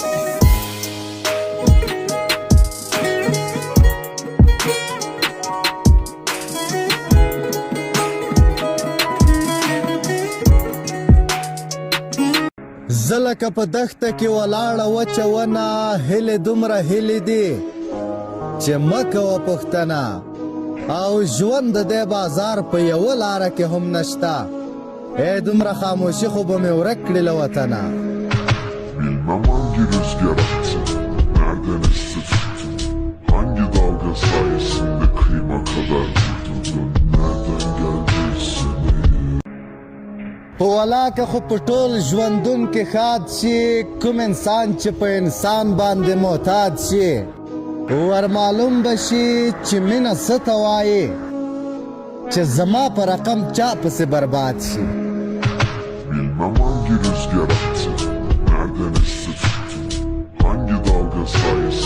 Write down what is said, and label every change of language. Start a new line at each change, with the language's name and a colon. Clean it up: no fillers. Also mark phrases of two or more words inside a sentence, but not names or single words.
Pashto: زه لکه په دښته کې ولاړه وچه ونه هیلې دومره هیلې دي چې مه کوه پوښتنه او ژوند د دې بازار په یوه لاره کې هم نشته ای دومره خاموشي خو به مې ورک کړي له وطنه
Turkish: Bilmem hangi rüzgar attı, nereden esti tuttu, hangi dalga sayesinde kıyma kadar vurdun, nereden geldiyse
Pashto: ولاکه خو په ټول ژوندون کې ښاد شي کوم انسان چې په انسان باندې معتاد شي ور معلوم به شي چې مینه څه ته وایي چې زما په رقم چا پسې برباد شي
Turkish: Bilmem hangi rüzgar attı, nereden esti tuttu, hangi dalga saydı.